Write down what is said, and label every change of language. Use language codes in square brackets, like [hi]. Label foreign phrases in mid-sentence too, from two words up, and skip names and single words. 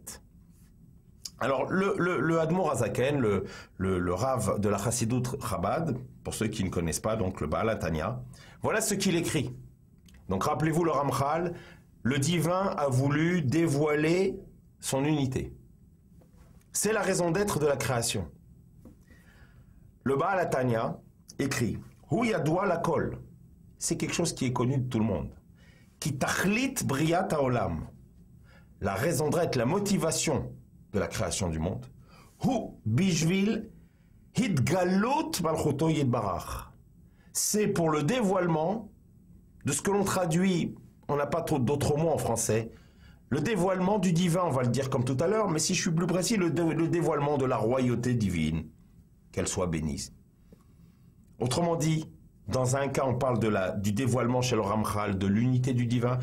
[fr] Alors, le Admour HaZaken, le Rav de la Chassidut Chabad, pour ceux qui ne connaissent pas, donc le Baal HaTanya, voilà ce qu'il écrit. Donc, rappelez-vous le Ramchal, le divin a voulu dévoiler son unité. C'est la raison d'être de la création. Le Baal HaTanya écrit [he] הוא ידוע לכל. [fr] C'est quelque chose qui est connu de tout le monde. [he] כי תכלית בריאת העולם. [fr] La raison d'être, la motivation de la création du monde. [he] הוא בשביל התגלות מלכותו יתברך. [fr] C'est pour le dévoilement de ce que l'on traduit, on n'a pas trop d'autres mots en français, le dévoilement du divin, on va le dire comme tout à l'heure, mais si je suis plus précis, le dévoilement de la royauté divine, qu'elle soit bénie. Autrement dit, dans un cas, on parle du dévoilement chez le Ramchal, de l'unité du divin.